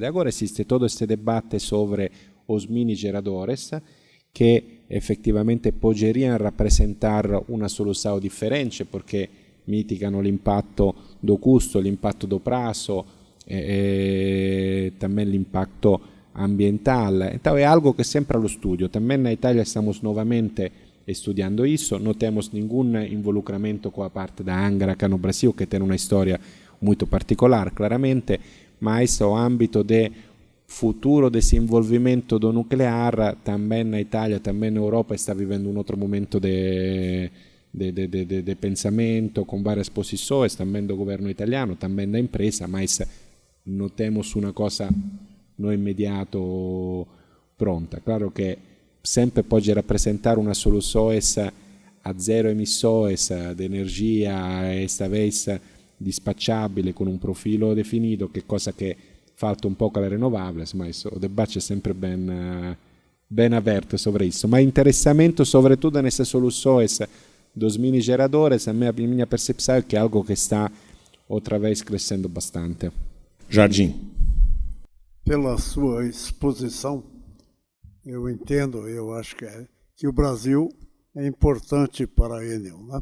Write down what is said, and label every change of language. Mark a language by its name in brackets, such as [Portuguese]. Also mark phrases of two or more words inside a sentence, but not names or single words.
[Portuguese] Agora existe todo este debate sobre os mini geradores que efetivamente poderiam representar uma solução diferente porque [Italian] mitigano l'impatto [Portuguese] do custo, l'impatto do prazo e também l'impatto ambiental. Então é algo que sempre [Italian] allo studio. [Portuguese] Também na Itália estamos novamente estudando isso, não temos nenhum involucramento com a parte da Angra cá no Brasil, que tem uma história muito particular, claramente, mas o âmbito de futuro desenvolvimento do nuclear, também na Itália, também na Europa, está vivendo outro momento de pensamento, com várias posições, também do governo italiano, também da empresa, mas não temos uma coisa no imediato pronta. Claro que sempre pode [Italian] rappresentare una soluzione a zero emissioni di energia, [Portuguese] esta vez [Italian] dispacciabile con un profilo definito, che cosa che falta un po' con le rinnovabili, ma il dibattito è sempre ben aperto [Portuguese] sobre isso. Ma interessamento sobretudo nessas soluções dos mini geradores, a minha percepção é que é algo que está outra vez crescendo bastante. Jardim. Pela sua exposição, eu entendo, eu acho que o Brasil é importante para a Enel, né?